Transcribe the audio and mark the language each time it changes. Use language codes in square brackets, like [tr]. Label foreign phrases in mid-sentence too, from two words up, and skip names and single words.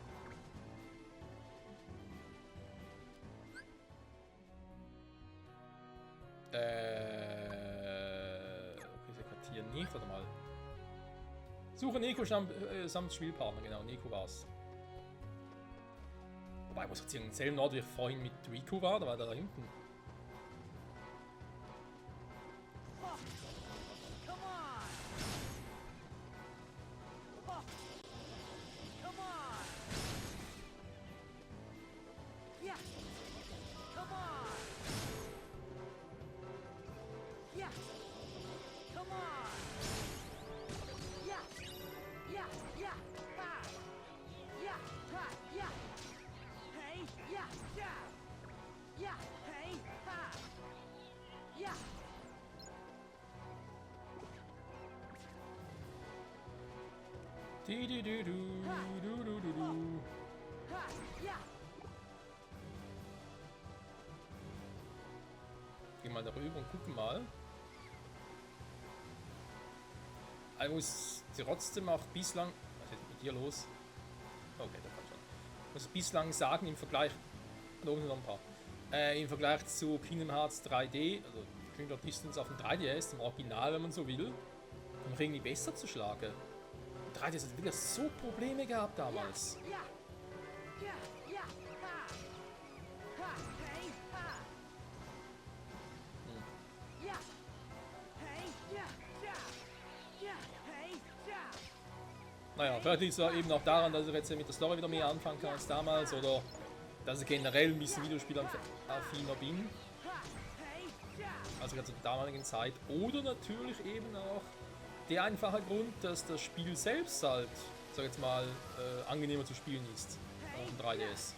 [de] Okay, sie kartieren nicht, warte mal. Suche Neko samt Spielpartner, genau, Neko war's. Wobei, muss jetzt hier im selben Ort wie ich vorhin mit Riku war, da war der da hinten. [en] Oh, come on. Oh, come on. Ja, come on. Ja, come on. Ja, ja, ja, ha. Ja, ha, ja. Hey, ja, ja. Ja, hey, ha. Ja. [de] Du. Ha, ja. Gehen mal darüber und gucken mal. Ich muss trotzdem auch bislang. Was ist mit dir los? Okay, da kann schon. Ich muss bislang sagen, im Vergleich. Da oben sind noch ein paar. Im Vergleich zu Kingdom Hearts 3D, also Dream Drop Distance auf dem 3DS, im Original, wenn man so will, komme ich irgendwie besser zu Schlage. 3DS hat wieder so Probleme gehabt damals. Ja. Ja, ja, ha. Ha, hey, ha. Ja. Hey, ja, ja. Ja, hey, ja. Naja, vielleicht liegt es eben auch daran, dass ich jetzt mit der Story wieder mehr anfangen kann als damals, oder dass ich generell ein bisschen Videospielaffiner bin, Ha, hey, ja. also zur damaligen Zeit. Oder natürlich eben auch der einfache Grund, dass das Spiel selbst halt, sag jetzt mal, angenehmer zu spielen ist auf dem 3DS.